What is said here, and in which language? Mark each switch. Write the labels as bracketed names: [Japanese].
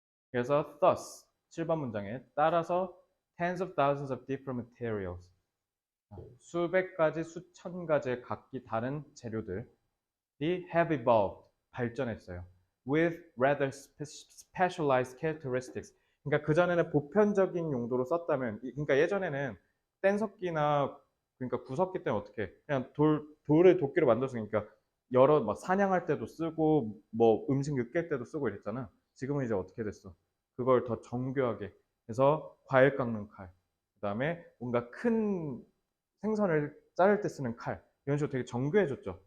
[Korean] 그래서 thus 7번 문장에 따라서 [English] tens of thousands of different materials [Korean] 수백 가지 수천 가지의 각기 다른 재료들이 [English] have evolved [Korean] 발전했어요. [English] with rather specialized characteristics. [Korean] 그러니까 그전에는 보편적인 용도로 썼다면 그러니까 예전에는 뗀석기나 그러니까 구석기 때는 어떻게 그냥 돌을 도끼로 만들었으니까 여러 막 사냥할 때도 쓰고 뭐 음식 으깰 때도 쓰고 이랬잖아. 지금은 이제 어떻게 됐어? 그걸 더 정교하게 해서 과일 깎는 칼, 그다음에 뭔가 큰 생선을 자를 때 쓰는 칼 이런 식으로 되게 정교해졌죠.